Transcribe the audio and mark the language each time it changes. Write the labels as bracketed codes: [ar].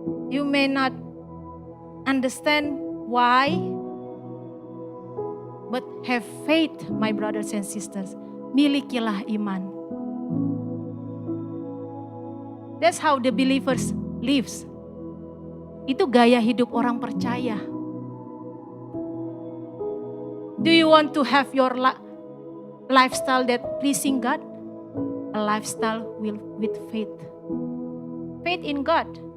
[en] You may not understand why. But have faith, my brothers and sisters. [id] Milikilah iman. [en] That's how the believers lives. [id] Itu gaya hidup orang percaya. [en] Do you want to have your lifestyle that pleasing God? A lifestyle with faith. Faith in God.